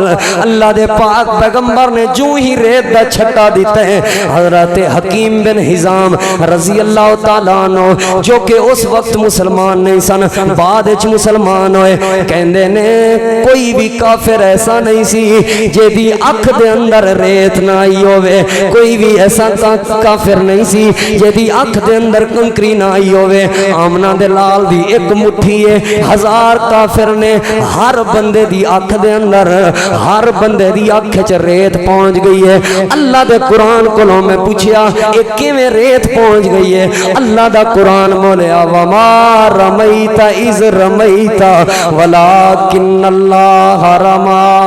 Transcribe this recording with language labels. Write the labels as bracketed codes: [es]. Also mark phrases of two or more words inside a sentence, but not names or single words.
[pa] اللہ دے پاک پیغمبر نے جو ہی ریت دا چھٹا دتا ہے حضرت حکیم بن حزام [ar] رضي الله تعالى عنه [pa] جو کہ اس وقت مسلمان نہیں سن, بعد وچ مسلمان ہوئے، کہندے نے کوئی بھی کافر ایسا نہیں سی جیدی اکھ دے اندر ریت نہ آئی ہووے, کوئی بھی ایسا کافر کافر نہیں سی جدی اکھ دے اندر کنکری نہ آئی ہوئے آمنہ دے لال دی ایک مٹھی ہے 1000 کافر نے ہر بندے دی اکھ دے اندر ہر بندے دی اکھ چ ریت پہنچ گئی ہے اللہ دے قرآن کولوں میں پوچھیا ایک کیویں ریت پہنچ گئی ہے اللہ دا قرآن بولیا [ar] وما رمیت اذ رمیت ولکن اللہ رما